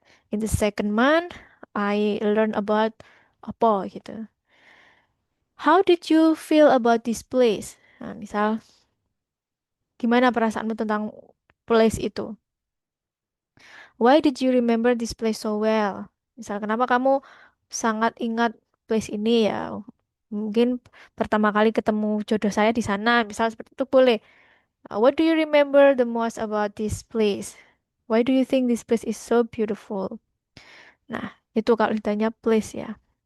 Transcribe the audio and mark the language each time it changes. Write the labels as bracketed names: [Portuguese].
[English] In the second month, I learn about [Indonesian] apa gitu. [English] How did you feel about this place? [Indonesian] Nah, misal, gimana perasaanmu tentang place itu? [English] Why did you remember this place so well? [Indonesian] Misal, kenapa kamu sangat ingat place ini ya? Mungkin pertama kali ketemu jodoh saya di sana, misal seperti itu boleh. [English] What do you remember the most about this place? Why do you think this place is so beautiful? [Indonesian] Nah, itu kalau ditanya place ya.